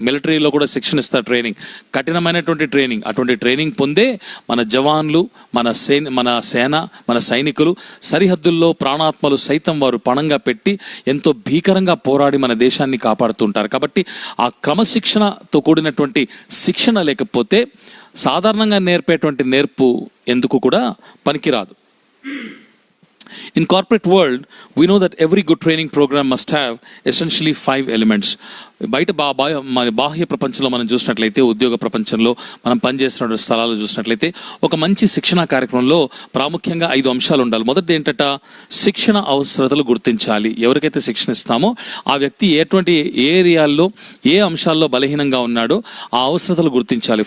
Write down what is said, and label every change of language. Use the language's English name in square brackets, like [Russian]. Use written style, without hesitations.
[Telugu] మిలిటరీలో కూడా శిక్షణ ఇస్తారు, ట్రైనింగ్, కఠినమైనటువంటి ట్రైనింగ్. అటువంటి ట్రైనింగ్ పొందే మన జవాన్లు, మన సేన, మన సైనికులు సరిహద్దుల్లో ప్రాణాత్మలు సైతం వారు పణంగా పెట్టి ఎంతో భీకరంగా పోరాడి మన దేశాన్ని కాపాడుతుంటారు. కాబట్టి ఆ క్రమశిక్షణతో కూడినటువంటి శిక్షణ లేకపోతే సాధారణంగా నేర్పేటువంటి నేర్పు ఎందుకు కూడా పనికిరాదు. [English] In corporate world, we know that every good training program must have essentially 5 elements. [Telugu] బయట బాహ్య ప్రపంచంలో మనం చూసినట్లయితే, ఉద్యోగ ప్రపంచంలో మనం పనిచేస్తున్న స్థలాలు చూసినట్లయితే ఒక మంచి శిక్షణ కార్యక్రమంలో ప్రాముఖ్యంగా 5 అంశాలు ఉండాలి. మొదటిది ఏంటంటే శిక్షణ అవసరతలు గుర్తించాలి. ఎవరికైతే శిక్షణ ఇస్తామో ఆ వ్యక్తి ఏ ఏరియాల్లో ఏ అంశాల్లో బలహీనంగా ఉన్నాడో ఆ అవసరతలు గుర్తించాలి.